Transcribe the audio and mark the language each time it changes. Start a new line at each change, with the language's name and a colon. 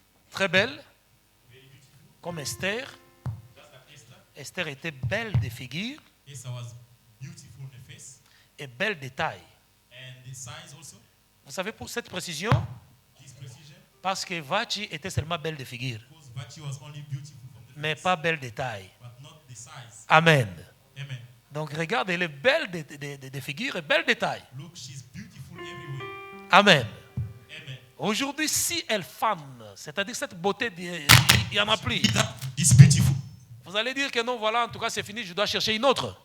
French: très belle, comme Esther. Esther était belle de figure
English: Esther was beautiful in the face
French: et belle de taille.
English: and the size also.
French: Vous savez pour cette précision,
English: This precision,
French: parce que Vachi était seulement belle de figure,
English: because Vachi was only beautiful from the
French: mais
English: face,
French: pas belle de taille.
English: but not the size. Amen. Amen.
French: Donc regarde, elle est belle de figure et belle de taille.
English: Look, she's beautiful everywhere. Amen. Amen.
French: Aujourd'hui, si elle fane, c'est-à-dire cette beauté, il n'y en a plus.
English: This beautiful.
French: Vous allez dire que non, voilà, en tout cas c'est fini, je dois chercher une autre.